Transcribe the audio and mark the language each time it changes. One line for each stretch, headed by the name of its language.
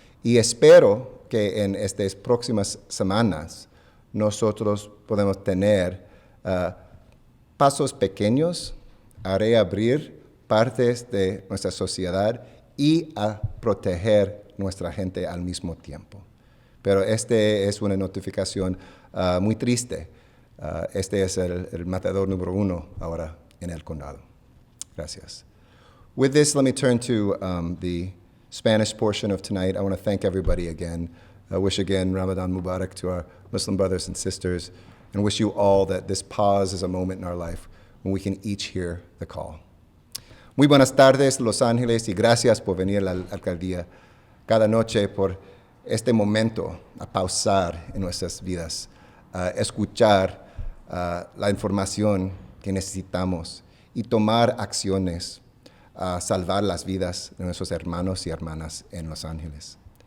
Spanish: Y espero que en estas próximas semanas nosotros podemos tener pasos pequeños a reabrir partes de nuestra sociedad y a proteger nuestra gente al mismo tiempo. Pero este es una notificación muy triste. Este es el matador número 1 ahora en el condado. Gracias.
English: With this, let me turn to the Spanish portion of tonight. I want to thank everybody again. I wish again Ramadan Mubarak to our Muslim brothers and sisters, and wish you all that this pause is a moment in our life when we can each hear the call.
Spanish: Muy buenas tardes, Los Ángeles, y gracias por venir a la alcaldía cada noche por este momento a pausar en nuestras vidas, a escuchar la información que necesitamos y tomar acciones a salvar las vidas de nuestros hermanos y hermanas en Los Ángeles.